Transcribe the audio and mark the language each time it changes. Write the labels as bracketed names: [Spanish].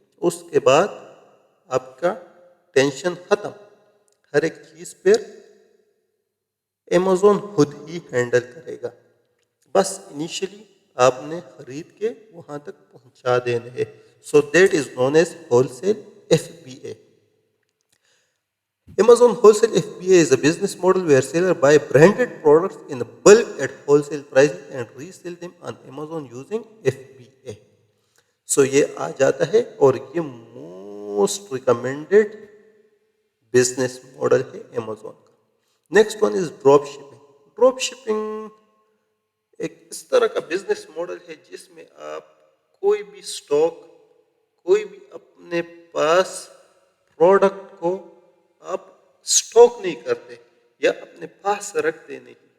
[Urdu] اس کے بعد آپ کا ٹینشن ختم، ہر ایک چیز پھر Amazon خود ہی ہینڈل کرے گا. بس انیشلی آپ نے خرید کے وہاں تک پہنچا دینے ہیں. [English] So that is known as wholesale FBA. Amazon Wholesale FBA is a business model where seller buy branded products in bulk at wholesale prices and resell them on Amazon using FBA. [Urdu] So یہ آ جاتا ہے اور یہ most recommended business model ہے Amazon کا. [English] Next one is drop shipping. [Urdu] Drop shipping ایک اس طرح کا بزنس ماڈل ہے جس میں آپ کوئی بھی اسٹاک، کوئی بھی اپنے پاس پروڈکٹ کو آپ اسٹاک نہیں کرتے یا اپنے پاس رکھتے نہیں.